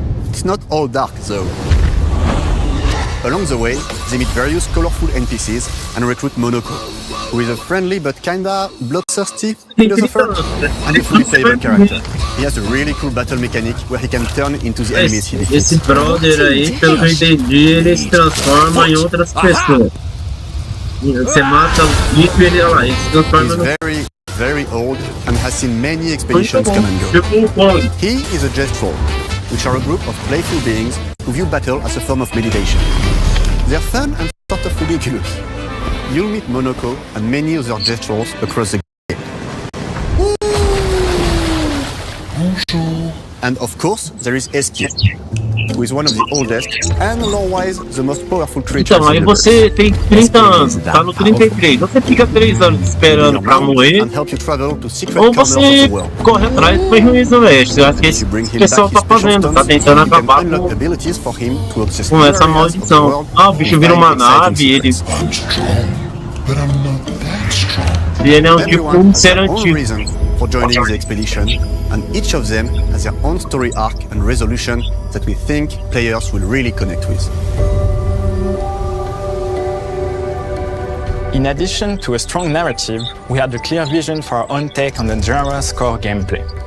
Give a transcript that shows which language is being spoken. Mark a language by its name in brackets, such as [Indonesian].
[English] It's not all dark, though. Along the way, they meet various colorful NPCs and recruit Monoko, who is a friendly but kinda bloodthirsty philosopher and a fully playable character. He has a really cool battle mechanic where he can turn into the enemies he defeats. [Portuguese] Esse brother aí, pelo que eu entendi, ele se transforma em outras pessoas. Você mata o bicho e ele se transforma no... [English] He's very very old and has seen many expeditions come and go. He is a Gestrol, which are a group of playful beings who view battle as a form of meditation. They're fun and sort of ridiculous. You'll meet Monoko and many other Gestrols across the game. And of course, there is Eski, who is one of the oldest and lore-wise the most powerful creatures. [Portuguese] Então, aí você tem 30 anos, tá no 33, você fica 3 anos esperando pra morrer, ou você corre atrás do prejuízo do oeste. Eu acho que esse pessoal tá fazendo, tá tentando acabar com essa maldição. Ah, o bicho vira uma nave, ele é um tipo um ser antigo. [English] For joining the expedition, and each of them has their own story arc and resolution that we think players will really connect with. In addition to a strong narrative, we had a clear vision for our own take on the genre's core gameplay.